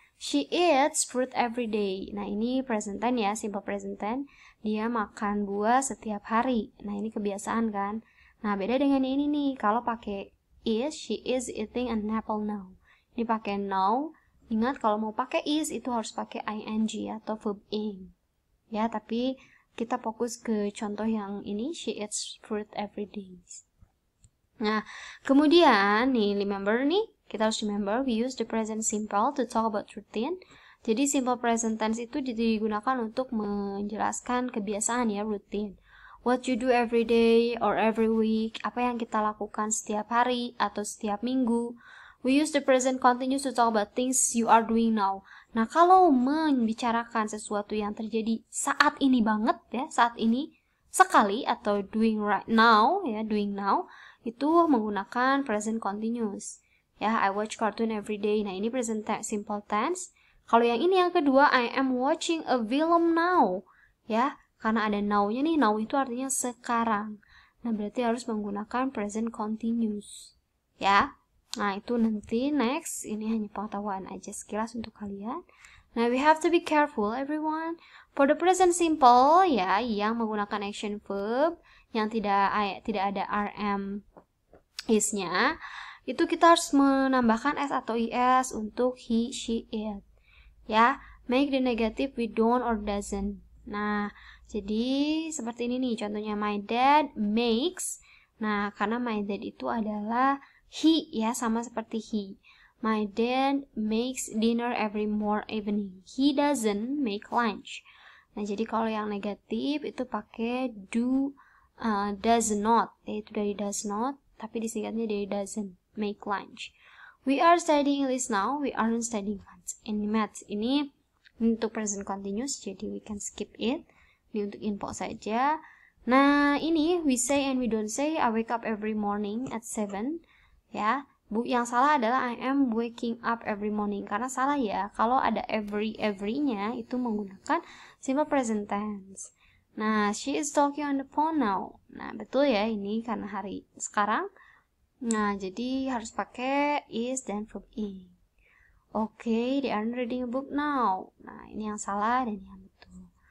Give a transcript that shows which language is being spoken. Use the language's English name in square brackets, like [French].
[English] She eats fruit every day. [Indonesian] Nah, ini present tense ya, simple present tense. Dia makan buah setiap hari. Nah, ini kebiasaan kan. Nah, beda dengan ini nih. Kalau pakai [English] is, she is eating an apple now. [Indonesian] Ini pakai now. Ingat kalau mau pakai is itu harus pakai ing atau verb ing. Ya, tapi kita fokus ke contoh yang ini. [English] She eats fruit every day. [Indonesian] Nah, kemudian nih, remember nih, kita harus remember [English] we use the present simple to talk about routine. [Indonesian] Jadi simple present tense itu digunakan untuk menjelaskan kebiasaan ya, routine. [English] What you do every day or every week, [Indonesian] apa yang kita lakukan setiap hari atau setiap minggu. [English] We use the present continuous to talk about things you are doing now. [Indonesian] Nah, kalau membicarakan sesuatu yang terjadi saat ini banget ya, saat ini sekali atau [English] doing right now ya, doing now. [Indonesian] itu menggunakan present continuous. [English] Ya, I watch cartoon every day. [Indonesian] Nah, ini present simple tense. Kalau yang ini yang kedua, [English] I am watching a film now. [Indonesian] Ya, karena ada now-nya nih, now itu artinya sekarang. Nah, berarti harus menggunakan present continuous. Ya. Nah, itu nanti next. Ini hanya pengetahuan aja sekilas untuk kalian. [English] Nah, we have to be careful everyone. For the present simple, [Indonesian] ya, yang menggunakan action verb yang tidak ada RM is-nya, itu kita harus menambahkan s atau is untuk he, she, it. [English] Ya, make the negative with don't or doesn't. [Indonesian] Nah, jadi seperti ini nih contohnya, [English] my dad makes. [Indonesian] Nah, karena my dad itu adalah he, ya, sama seperti he. [English] My dad makes dinner every evening. He doesn't make lunch. [Indonesian] Nah, jadi kalau yang negatif itu pakai do, does not, yaitu dari does not, tapi disingkatnya dari doesn't make lunch. [English] We are studying English now. We aren't studying maths. [Indonesian] Ini untuk present continuous, jadi [English] we can skip it. [Indonesian] Ini untuk info saja. Nah, ini [English] we say and we don't say. I wake up every morning at 7. [Indonesian] Ya, yang salah adalah [English] I am waking up every morning. [Indonesian] Karena salah ya, kalau ada every-nya itu menggunakan simple present tense. [English] Nah, she is talking on the phone now. [Indonesian] Nah, betul ya, ini karena hari sekarang. Nah, jadi harus pakai is dan verb ing. [English] Okay, they are reading a book now. [Indonesian] Nah, ini yang salah dan yang betul.